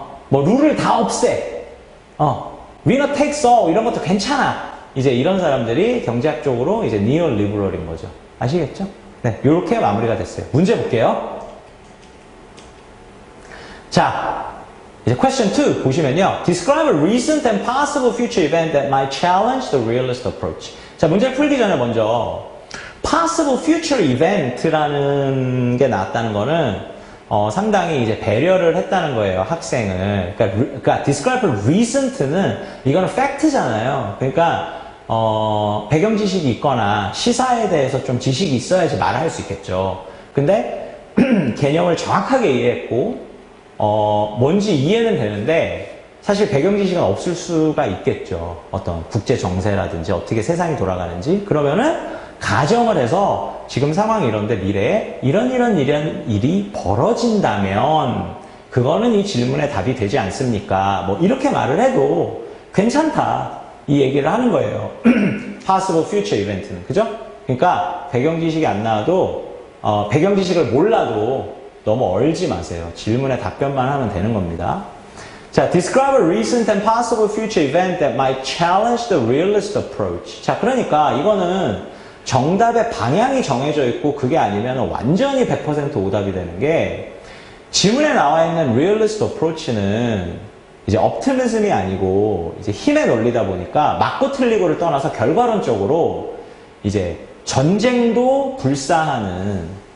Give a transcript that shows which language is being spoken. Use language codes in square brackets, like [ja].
[ko] 뭐 룰을 다 없애. 위너 테이크스 all 이런 것도 괜찮아. 이제 이런 사람들이 경제학적으로 이제 니오리버럴인 거죠. 아시겠죠? 네, 요렇게 마무리가 됐어요. 문제 볼게요. 자, 이제 question 2 보시면요. [en] Describe a recent and possible future event that might challenge the realist approach. [ko] 자, 문제를 풀기 전에 먼저 [en] possible future event [ko] 라는 게 나왔다는 거는 상당히 이제 배려를 했다는 거예요, 학생을. 그러니까 [en] describe recent [ko] 는 이거는 팩트잖아요. 그러니까 배경 지식이 있거나 시사에 대해서 좀 지식이 있어야지 말을 할 수 있겠죠. 근데 개념을 정확하게 이해했고 뭔지 이해는 되는데 사실 배경 지식은 없을 수가 있겠죠. 어떤 국제 정세라든지 어떻게 세상이 돌아가는지. 그러면은 가정을 해서 지금 상황이 이런데 미래에 이런 일이 벌어진다면 그거는 이 질문에 답이 되지 않습니까? 뭐 이렇게 말을 해도 괜찮다. 이 얘기를 하는 거예요. [en] possible future event [ko] 는. 그죠? 그러니까 배경 지식이 안 나와도 배경 지식을 몰라도 너무 얼지 마세요. 질문에 답변만 하면 되는 겁니다. 자, [en] describe a recent and possible future event that might challenge the realist approach. [ko] 자, 그러니까 이거는 정답의 방향이 정해져 있고 그게 아니면 완전히 100% 오답이 되는 게 지문에 나와 있는 [en] realist approach [ko] 는 이제 optimism이 아니고 이제 힘의 논리다 보니까 맞고 틀리고를 떠나서 결과론적으로 이제 전쟁도 불사하는